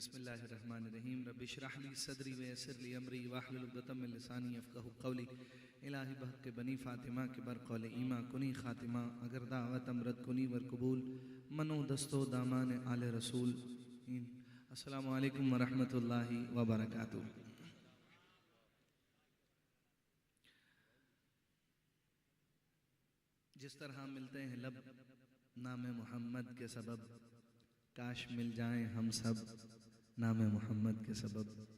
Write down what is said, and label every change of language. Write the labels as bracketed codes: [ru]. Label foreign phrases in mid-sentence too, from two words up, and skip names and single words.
[ar] بسم اللہ الرحمن الرحیم رب اشرح لی صدری ویسر لی امری واحلل عقدۃ من لسانی یفقہوا قولی [fa] الہی بحق بنی فاطمہ کے بر قول ایما کنی خاتمہ اگر دعوت امرد کنی ور قبول منو دستو دامان آل رسول. [ar] السلام علیکم ورحمۃ اللہ وبرکاتہ. [ur] جس طرح ملتے ہیں لب نام محمد کے سبب، کاش مل جائیں ہم سب نام محمد کے سبب.